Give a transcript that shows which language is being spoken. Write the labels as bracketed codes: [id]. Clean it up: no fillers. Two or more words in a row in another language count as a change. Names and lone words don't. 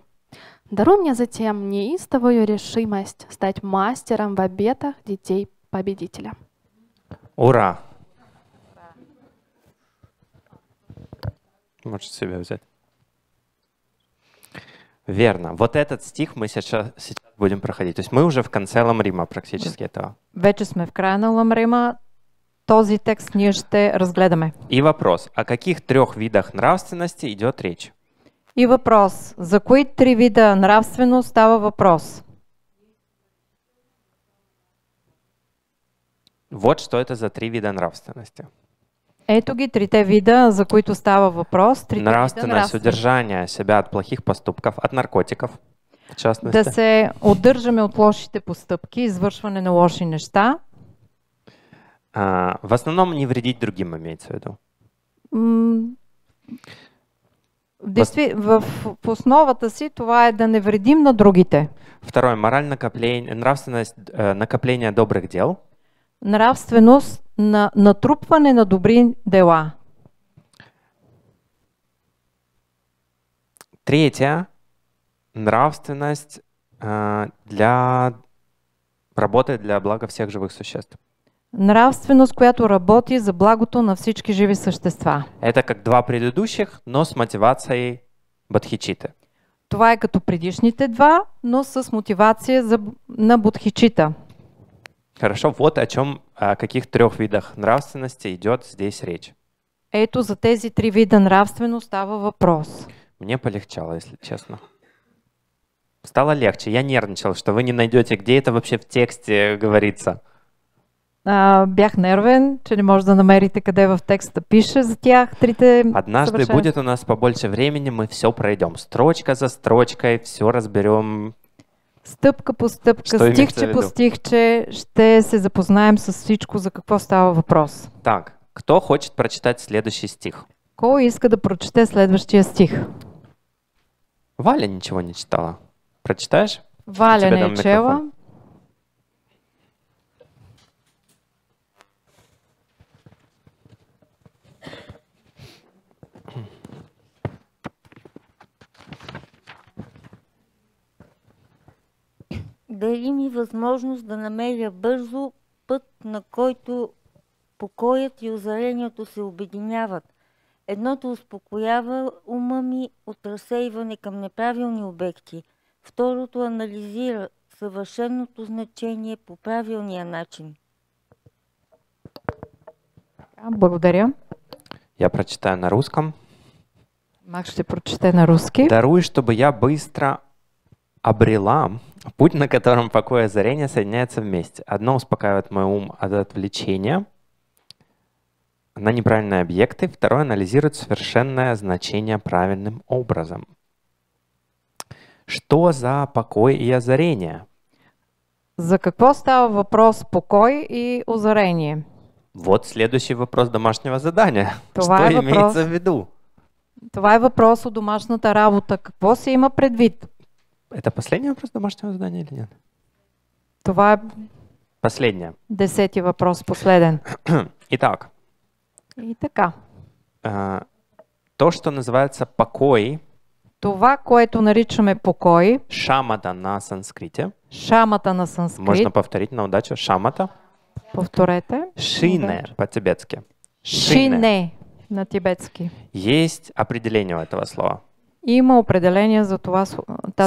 [ru] Даруй мне затем неистовую решимость стать мастером в обетах детей победителя. Ура! Можешь себя взять. Верно. Вот этот стих мы сейчас будем проходить. То есть мы уже в конце Ламрима практически этого. [bg] Вече сме в края на Ламрима. Този текст ние ще разгледаме. [ru] И вопрос. О каких 3 видах нравственности идет речь? [bg] И въпрос. За кои 3 вида нравственост става въпрос? [ru] Вот что это за 3 вида нравственности. [bg] Ето ги 3 вида, за които става въпрос. 3 вида [ru] Нравственность удержания себя от плохих поступков, от наркотиков, в частности. [bg] Да се удържаме от лошите постъпки, извършване на лоши неща. [ru] В основном не вредить другим, имеется в виду. [bg] В основата си това е да не вредим на другите. [ru] Второе. Нравственность накопления добрых дел. [bg] Нравственост на натрупване на добри дела. [ru] Третье. Нравственность работает для блага всех живых существ. [bg] Нравственост, която работи за благото на всички живи същества. [ru] Это как 2 предыдущих, но с мотивацией бодхичиты. [bg] Това е като предишните 2, но с мотивация на бодхичита. [ru] Хорошо, вот о каких 3 видах нравственности идет здесь речь. [bg] Ето за тези 3 вида нравственост става въпрос. [ru] Мне полегчало, если честно. Стало легче. Я нервничал, что вы не найдете, где это вообще в тексте говорится. [bg] Бях нервен, че не може да намерите къде в текста пише за тях трите [ru] Однажды [bg] съвършенства. [ru] будет у нас побольше времени, мы все пройдем. Строчка за строчкой, все разберем. [bg] Стъпка по стъпка, Що имахте стихче [ru] в по виду? [bg] стихче ще се запознаем с всичко, за какво става въпрос. [ru] Так, кто хочет прочитать следующий стих? [bg] Кой иска да прочете следващия стих? [ru] Валя ничего не читала. Прочитаешь? Валя Тебе не дам [bg] е чела. [ru] микрофон. [bg] Даде ми възможност да намеря бързо път, на който покоят и озарението се обединяват. Едното успокоява ума ми от разсейване към неправилни обекти. Второто анализира съвършеното значение по правилния начин. Благодаря. [ru] Я прочитаю на русском. [bg] Макс ще прочете на руски. [ru] Даруй, чтобы я быстро обрела путь, на котором покой и озарение соединяются вместе. Одно успокаивает мой ум от отвлечения на неправильные объекты, второе анализирует совершенное значение правильным образом. Что за покой и озарение? [bg] За какво става въпрос покой и озарение? [ru] Вот следующий вопрос домашнего задания. [bg] Това [ru] Что [bg] е въпрос. [ru] имеется в виду? [bg] Това е въпрос от домашната работа. Какво се има предвид? [ru] Это последний вопрос домашнего задания или нет? [bg] Това е [ru] Последний. [bg] 10-ти въпрос, последен. [ru] Итак, [bg] И така. [ru] то, что называется покой, [bg] Това, което наричаме покой, [ru] шамата на санскрите, [bg] шамата на санскрит, [ru] можно повторить на удачу, шамата, [bg] повторете, [ru] шине по-тибетски. [bg] шине на тибетски. [ru] Есть определение у этого слова. [bg] Има определение за това, тази